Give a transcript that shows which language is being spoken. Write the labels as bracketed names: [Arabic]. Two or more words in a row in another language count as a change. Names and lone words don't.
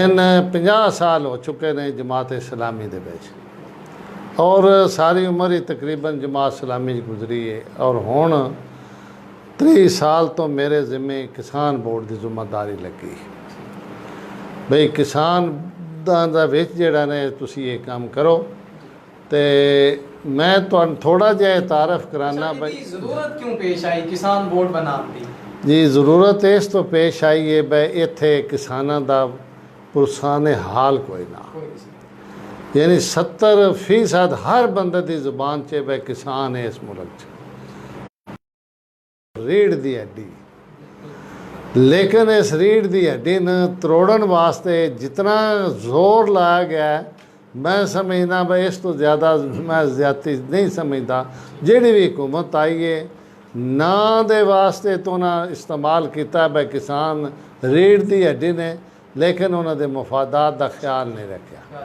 [Punjabi] میں 50 سال ہو چکے نے جماعت اسلامی دے وچ، اور ساری عمر ہی تقریباً جماعت اسلامی گزری ہے، اور ہن 30 سال تو میرے ذمے کسان بورڈ دی ذمہ داری لگی۔ بھئی کسان دا وچ جڑا نے تسی یہ کام کرو، تے میں تھوڑا جہا تعارف کرانا بھائی۔ ضرورت کیوں پیش آئی کسان بورڈ بنان دی؟ جی ضرورت اس تو پیش آئی ہے بھائی ایتھے کساناں دا پرسان حال کوئی نہ، یعنی 70% ہر بندے دی زبان چے بھائی کسان ہے اس ملک چ، ਰੀੜ ਦੀ ਹੱਡੀ, ਲੇਕਿਨ ਇਸ ਰੀੜ ਦੀ ਹੱਡੀ ਨੂੰ ਤੋੜਨ ਵਾਸਤੇ ਜਿਤਨਾ ਜ਼ੋਰ ਲਾਇਆ ਗਿਆ, ਮੈਂ ਸਮਝਦਾ ਬਈ ਇਸ ਤੋਂ ਜ਼ਿਆਦਾ ਮੈਂ ਜ਼ਿਆਦਤੀ ਨਹੀਂ ਸਮਝਦਾ। ਜਿਹੜੀ ਵੀ ਹੁਕੂਮਤ ਆਈ ਹੈ ਨਾ ਦੇ ਵਾਸਤੇ ਤੋਂ ਨਾ ਇਸਤੇਮਾਲ ਕੀਤਾ ਬਈ ਕਿਸਾਨ ਰੀੜ ਦੀ ਹੱਡੀ ਨੇ, ਲੇਕਿਨ ਉਹਨਾਂ ਦੇ ਮਫਾਦਾਤ ਦਾ ਖਿਆਲ ਨਹੀਂ ਰੱਖਿਆ।